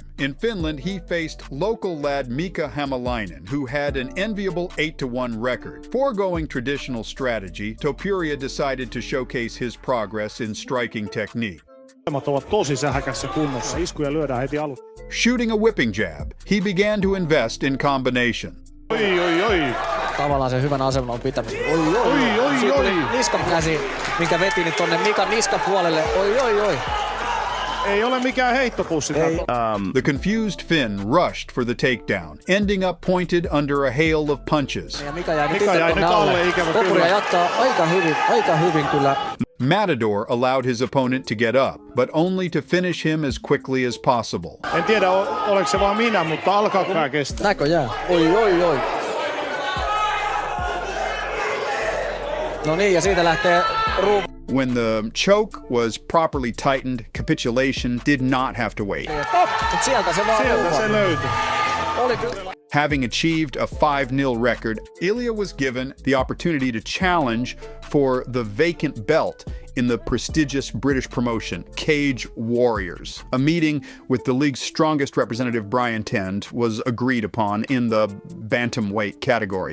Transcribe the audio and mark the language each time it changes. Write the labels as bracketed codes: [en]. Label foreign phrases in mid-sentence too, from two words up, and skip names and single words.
[en] In Finland, he faced local lad Mika Hämäläinen, who had an enviable 8-1 record. Foregoing traditional strategy, Topuria decided to showcase his progress in striking technique. Shooting a whipping jab, he began to invest in combination. [fi] Tavallaan sen hyvän aseman pitämistä. Siinä tuli niskan käsi, minkä veti nyt tonne Mikan niskapuolelle. Ei ole mikään heittopussi. [en] The confused Finn rushed for the takedown, ending up pointed under a hail of punches. [fi] Mika jäi nyt alle, ikävä kyllä. Topuria jatkaa aika hyvin kyllä. [en] Matador allowed his opponent to get up, but only to finish him as quickly as possible. [fi] En tiedä, oliko se vaan minä, mutta alkaako mä kestää? Näköjään. No niin, ja siitä lähtee [en] When the choke was properly tightened, capitulation did not have to wait. [fi] Sieltä se vaan löytyi. [en] Having achieved a 5-0 record, Ilia was given the opportunity to challenge for the vacant belt in the prestigious British promotion, Cage Warriors. A meeting with the league's strongest representative, Brian Tend, was agreed upon in the bantamweight category.